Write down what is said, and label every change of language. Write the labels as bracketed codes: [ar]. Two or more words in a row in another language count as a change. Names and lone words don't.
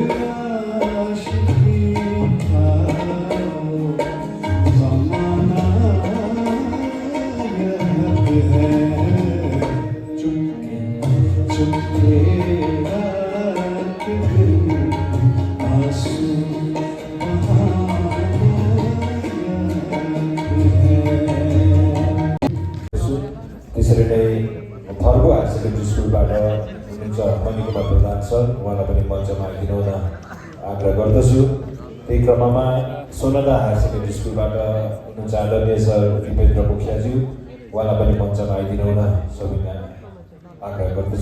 [hi] आशिकी का ज़माना याद है। चुपके चुपके रात दिन आंसू बहाना याद है। [ne] त्यसरी नै फर्गो हायर सेकेन्ड्री स्कुलबाट हुनुहुन्छ मणिकुमार प्रधान सर, उहाँलाई पनि मञ्चमा आइदिनु हुन आग्रह गर्दछु। त्यही क्रममा सोनादा हायर सेकेन्ड्री स्कुलबाट हुनुहुन्छ आदरणीय सर दिपेन्द्र मुखियाज्यू, उहाँलाई पनि मञ्चमा आइदिनु हुन सबै आग्रह गर्दछु।